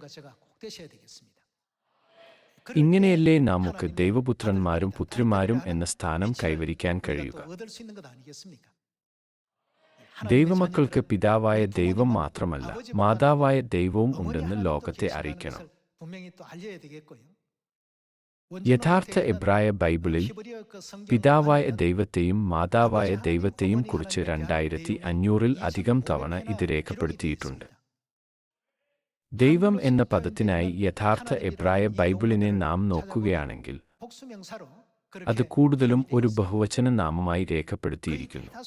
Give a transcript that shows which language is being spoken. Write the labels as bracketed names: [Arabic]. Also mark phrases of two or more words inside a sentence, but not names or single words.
[Malayalam] ഇങ്ങനെയല്ലേ നമുക്ക് ദൈവപുത്രന്മാരും പുത്രിമാരും എന്ന സ്ഥാനം കൈവരിക്കാൻ കഴിയുക. ദൈവമക്കൾക്ക് പിതാവായ ദൈവം മാത്രമല്ല, മാതാവായ ദൈവവും ഉണ്ടെന്ന് ലോകത്തെ അറിയിക്കണം. [Korean] 분명히 또 알려야 되겠고요. [Malayalam] യഥാർത്ഥ എബ്രായ ബൈബിളിൽ പിതാവായ ദൈവത്തെയും മാതാവായ ദൈവത്തെയും കുറിച്ച് 2500-ൽ അധികം തവണ ഇത് രേഖപ്പെടുത്തിയിട്ടുണ്ട്. ദൈവം എന്ന പദത്തിനായി യഥാർത്ഥ എബ്രായ ബൈബിളിനെ നാം നോക്കുകയാണെങ്കിൽ അത് കൂടുതലും ഒരു ബഹുവചന നാമമായി രേഖപ്പെടുത്തിയിരിക്കുന്നു.